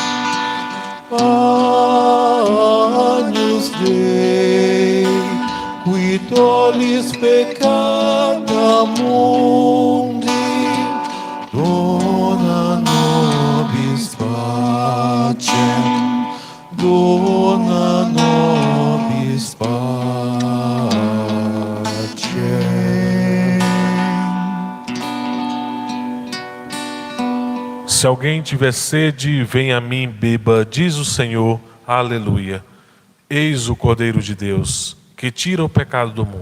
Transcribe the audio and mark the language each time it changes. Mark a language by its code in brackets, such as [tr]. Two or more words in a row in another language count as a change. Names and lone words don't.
[la] Agnus Dei, qui tollis peccata mundi, dona nobis pacem, dona nobis pacem. [pt] Se alguém tiver sede, venha a mim, beba, diz o Senhor. Aleluia. Eis o Cordeiro de Deus, que tira o pecado do mundo.